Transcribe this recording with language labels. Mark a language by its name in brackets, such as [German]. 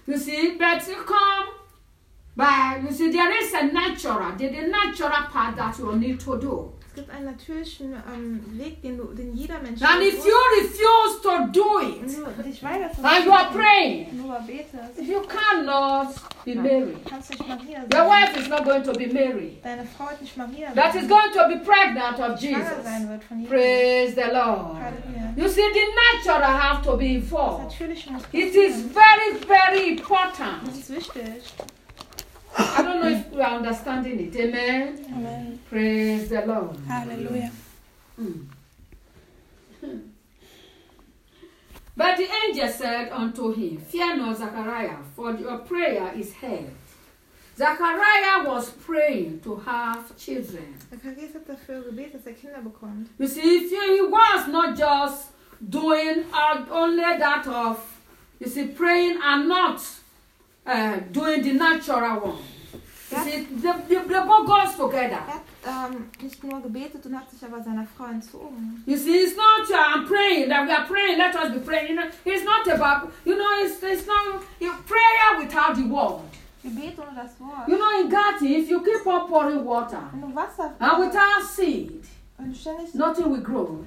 [English] You see, but you come by, you see, there is a natural, the natural part that you need to do. [German] Es gibt einen natürlichen Weg, den jeder Mensch braucht. [English] And if you refuse to do it, and you are praying, if you cannot be married, your wife is not going to be married. [German] Deine Frau wird nicht Maria sein. [English] That is going to be pregnant of Jesus. Praise the Lord. You see, the natural has to be involved. It is very, very important. [German] Das ist wichtig. [English] I don't know if you are understanding it. Amen. Amen. Praise the Lord. Hallelujah. But the angel said unto him, fear not, Zachariah, for your prayer is heard. Zachariah was praying to have children. You see, if he was not just doing only that of, you see, praying and not doing the natural one. You see, the book goes together. [German] Nicht nur gebetet und hat sich aber seiner Frau entzogen. [English] You see, it's not praying, that we are praying, let us be praying. You know, it's not about, you know, it's not your prayer without the word. [German] Gebet ohne das Wort. [English] You know, in Gatti, if you keep on pouring water, and without seed, nothing will grow.